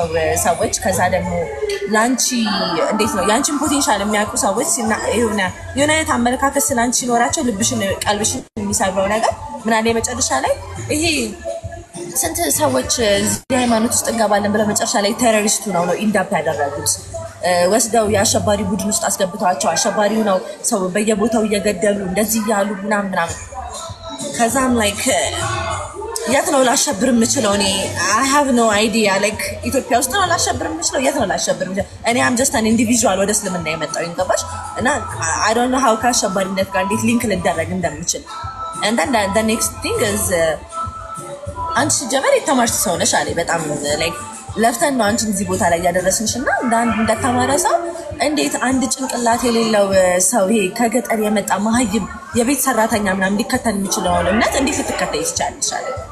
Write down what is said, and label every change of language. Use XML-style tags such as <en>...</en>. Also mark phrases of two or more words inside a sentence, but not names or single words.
<am>ሰዎች ከዛ ደግሞ ላንቺ እንዴት ነው ያንቺን ፖቴንሻል የሚያውቁ ሰዎች የሆነ አይነት አመለካከት ስላንቺ ሲኖራቸው ልብሽን ቀልብሽን የሚሰብረው ነገር ምን አለ መጨረሻ ላይ ይሄ ስንት ሰዎች ሃይማኖት ውስጥ እንገባለን ብለው መጨረሻ ላይ ቴሮሪስቱ ነው ኢንዳፕ ያደረጉት ወስደው የአሸባሪ ቡድን ውስጥ አስገብተዋቸው አሸባሪው ነው ሰው በየቦታው እየገደሉ እንደዚህ ያሉ ምናምን ከዛም ላይክ የት ነው ላሸብር የምችለው እኔ</am> <en>I have no idea</en> <am>like ኢትዮጵያ ውስጥ ነው ላሸብር የምችለው የት ነው ላሸብር የምችለው እኔ</am> <en>am just an individual</en> <am>ወደ እስልምና የመጣው እንገባሽ እና</am> <en>I don't know how</en> <am>ከአሸባሪነት ጋር እንዴት ሊንክ ልደረግ እንደምችል</am> <en>and then the next thing is</en> <am>አንቺ ጀመር የተማርሽ ሰው ነሽ አለ በጣም like ለፍተን ነው አንቺን እዚህ ቦታ ላይ ያደረስንሽና እንደተማረ ሰው እንዴት አንድ ጭንቅላት የሌለው ሰው ይሄ ከገጠር የመጣ ማህይም የቤት ሰራተኛ ምናምን እንዲከተል የሚችለው እምነት እንዴት ልትከተይ ይቻላልሽ አለ</am>